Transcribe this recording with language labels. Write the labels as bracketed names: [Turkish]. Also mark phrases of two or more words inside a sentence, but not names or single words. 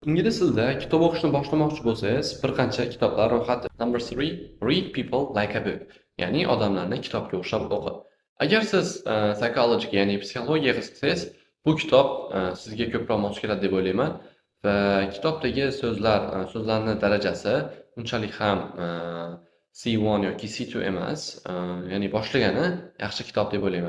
[Uzbek] Ingliz tilida kitob o'qishni boshlamoqchi bo'lsangiz, bir qancha kitoblar ro'yxati. [English] Number 3, read people like a book. [Uzbek] Ya'ni odamlarni kitobga o'xshab o'qi. Agar siz psychology, ya'ni psixologiya qiziqsangiz, bu kitob sizga ko'proq mos keladi deb o'ylayman va kitobdagi so'zlarning darajasi unchalik ham C1 yoki C2 emas, ya'ni boshlagani yaxshi kitob deb o'ylayman.